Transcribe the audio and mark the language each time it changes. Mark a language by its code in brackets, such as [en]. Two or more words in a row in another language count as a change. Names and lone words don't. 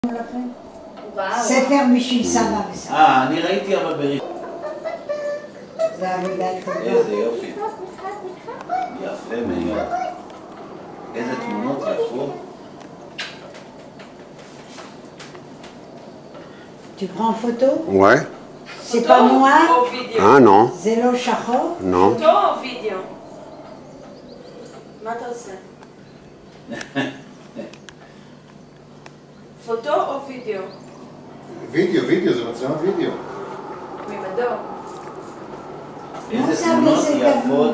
[he] ספר בשביל סבא וסבא. אני ראיתי אבל בריחוק. זה עבודה טובה. איזה יופי. יפה מאוד. איזה תמונות יפות. [fr] Tu prends en photo? Ouais. C'est pas moi? Ah non. [he] זה לא שחור? [fr] Non. [he] פוטו או וידאו? מה אתה עושה? פוטו או וידאו? וידאו, זה מצלמת וידאו. ממדור. איזה תמונות יפות.